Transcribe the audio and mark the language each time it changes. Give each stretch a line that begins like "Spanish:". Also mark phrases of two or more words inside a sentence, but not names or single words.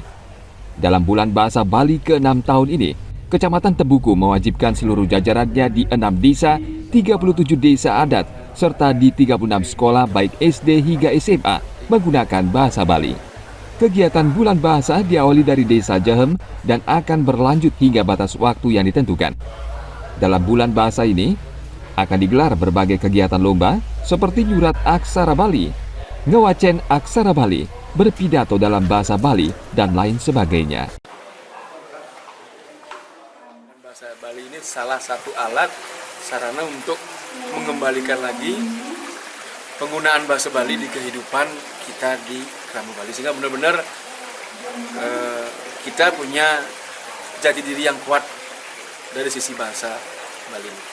Indonesian: Dalam Bulan Bahasa Bali ke-6 tahun ini, Kecamatan Tebuku mewajibkan seluruh jajarannya di 6 desa, 37 desa adat, serta di 36 sekolah baik SD hingga SMA menggunakan bahasa Bali. Kegiatan Bulan Bahasa diawali dari Desa Jehem dan akan berlanjut hingga batas waktu yang ditentukan. Dalam Bulan Bahasa ini, akan digelar berbagai kegiatan lomba seperti nyurat aksara Bali, ngewacen aksara Bali, berpidato dalam bahasa Bali, dan lain sebagainya. Bahasa Bali ini salah satu alat sarana untuk mengembalikan lagi penggunaan bahasa Bali di kehidupan kita di Keramu Bali, sehingga benar-benar kita punya jati diri yang kuat dari sisi bahasa Bali.